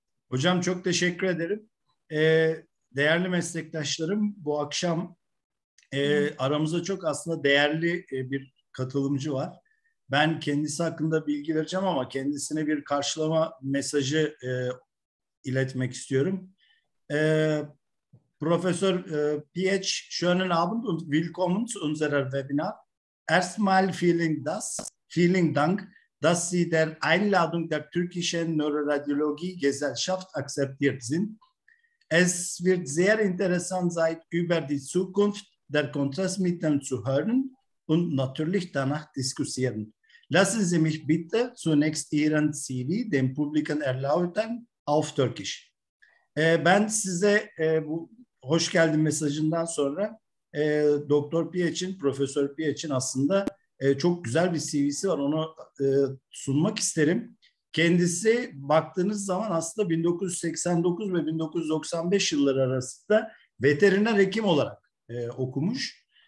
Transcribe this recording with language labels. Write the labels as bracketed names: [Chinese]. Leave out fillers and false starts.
[Turkish] Hocam çok teşekkür ederim. Değerli meslektaşlarım, bu akşam aramızda çok aslında değerli bir katılımcı var. Ben kendisi hakkında bilgi vereceğim ama kendisine bir karşılama mesajı iletmek istiyorum. [German] Professor PH, schönen Abend und willkommen zu unserer Webinar. Erstmal vielen Dank, dass Sie der Einladung der türkischen Neuroradiologie Gesellschaft akzeptiert sind. Es wird sehr interessant sein, über die Zukunft der Kontrastmittel zu hören und natürlich danach diskutieren. Lassen Sie mich bitte zunächst Ihren CV dem Publikum erläutern auf Türkisch. [Turkish] Ben size bu hoş geldin mesajından sonra Doktor Piyaç'in, Profesör Piyaç'in aslında çok güzel bir CV'si var. Onu sunmak isterim. Kendisi baktığınız zaman aslında 1989 ve 1995 yılları arasında veteriner hekim olarak okumuş.